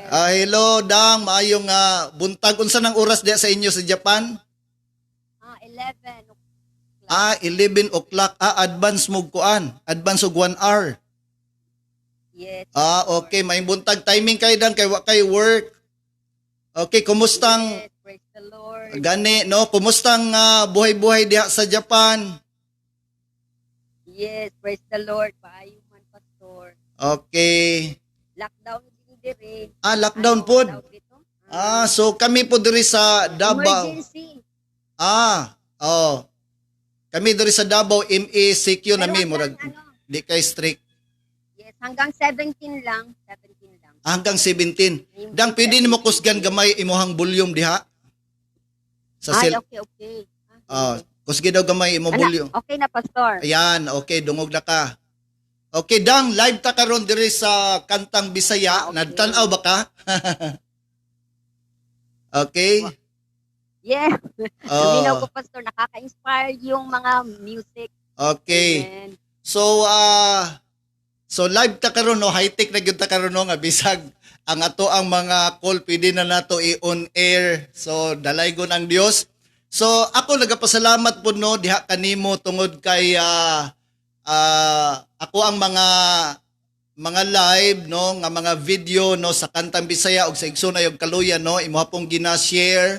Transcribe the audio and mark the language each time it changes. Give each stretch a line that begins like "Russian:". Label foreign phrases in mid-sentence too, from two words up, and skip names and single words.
Cebuano: Hello, dang. Maayong buntag. Unsa nang oras diya sa inyo sa Japan? 11. 11 o'clock. Advance mo kuan. Advance og 1 hour. Yes. Okay. May buntag timing kay dan kay wa kay work. Okay, kumustang
English: Yes, praise the Lord.
Cebuano: gani no? Kumustang buhay-buhay diha sa Japan?
English: Yes, praise the Lord.
Cebuano: Paayo man, Pastor. Okay. Lockdown din dire. Lockdown pod.
Filipino: Lockdown dito?
Cebuano: So kami po diri sa Davao. Emergency. Kami diri sa Davao MECQ na mi Pero murag hanggang, di kay strict yes, hanggang 17 lang. 17 lang. hanggang 17. Dang pwede nimo kusgan gamay imuhang volume diha. Sa Ay, cell. okay. Kusgi daw gamay imo volume. Okay na, Pastor. Ayan, okay, dungog na ka. Okay, dang live ta karon diri sa Kantang Bisaya. Okay. Nagtan-aw ba ka? Okay. Yeah. Oh. Luminaw ko, Pastor.
Filipino: Nakaka-inspire yung mga music.
Cebuano: Okay. Amen. So live ta karon no, high-tech na gyud ta karon no nga bisag ang ato ang mga call pwede na nato i-on air. So dalaygon ang Dios. So ako nagapasalamat po no diha kanimo tungod kay ako ang mga live no nga mga video no sa Kantang Bisaya ug sa Igsoon ug Kaluyan no imo pong gina-share.